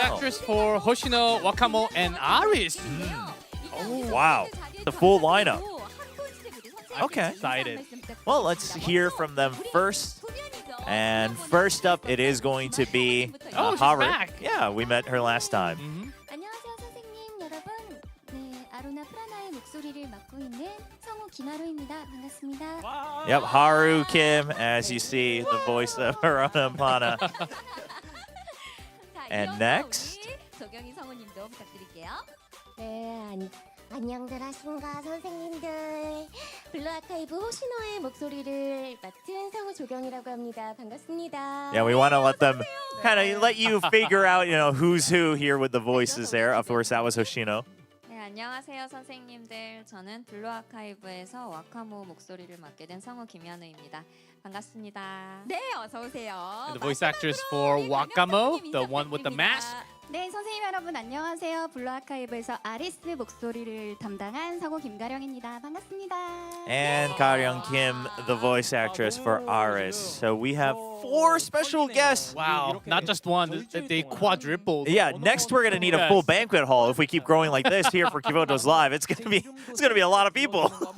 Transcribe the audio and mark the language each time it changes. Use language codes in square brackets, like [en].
[en] actress for Hoshino, Wakamo, and Aris. Oh, wow, the full lineup. Okay. Excited. Well, let's hear from them first. And first up, it is going to be she's Haru. back. Yeah, we met her last time. [ko] 안녕하세요 선생님 여러분. 네, 아로나 프라나의 목소리를 맡고 있는 성우 김하루입니다. 반갑습니다. [en] Yep, Haru Kim, as you see, the voice of Arona and Prana. And next, [ko] 조경희 성우님도 부탁드릴게요. 네, 안녕들 하신가 선생님들. 블루 아카이브 호시노의 목소리를 맡은 성우 조경이라고 합니다. 반갑습니다. [en] yeah, we want to let them kind of let you figure out, who's who here with the voices there. Of course, that was Hoshino. [ko] 네, 안녕하세요 선생님들. 저는 블루 아카이브에서 와카모 목소리를 맡게 된 성우 김현우입니다. 반갑습니다. 네, 어서 오세요. [en] And the voice actress for Wakamo, the one with the mask. [ko] 네, 선생님 여러분 안녕하세요. 블루 아카이브에서 아리스 목소리를 담당한 성우 김가령입니다. 반갑습니다. [en] And Karyong Kim, the voice actress for Aris. So we have 4 special guests. Wow, not just one, they quadrupled. Yeah, next we're gonna need a full banquet hall if we keep growing like this here for Kivotos Live. It's gonna be a lot of people.